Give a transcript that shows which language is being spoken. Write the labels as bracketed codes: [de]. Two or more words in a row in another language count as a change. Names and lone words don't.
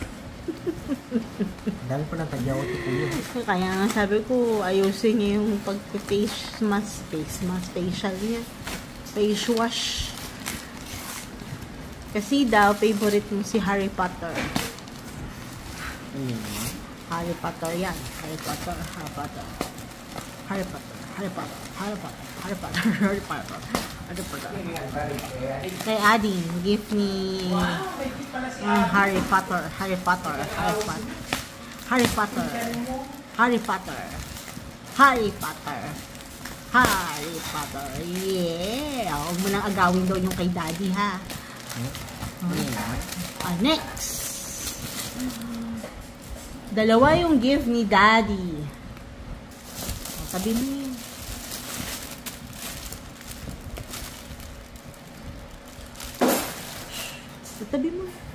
[tl] Dahil po ng tagyaw ito kuya. Kaya nga sabi ko, ayusin niya yung pag- [en] face mask, [tl] facial niya. [en] Face wash. [tl] Kasi daw, favorite mo si Harry Potter. Ayun. Harry Potter yan. Harry Potter, Harry Potter. Harry Potter, Harry Potter, Harry Potter, Harry Potter, Harry Potter, Harry Potter. Kay Ading, [en] give me Harry Potter, Harry Potter, Harry Potter, Harry Potter, Harry Potter, Harry Potter, Harry Potter. [tl] Yeah! Huwag mo nang agawin daw yung kay Daddy, ha? Next! Dalawa yung gift ni Daddy. Sabi mo yun. Tabi mo.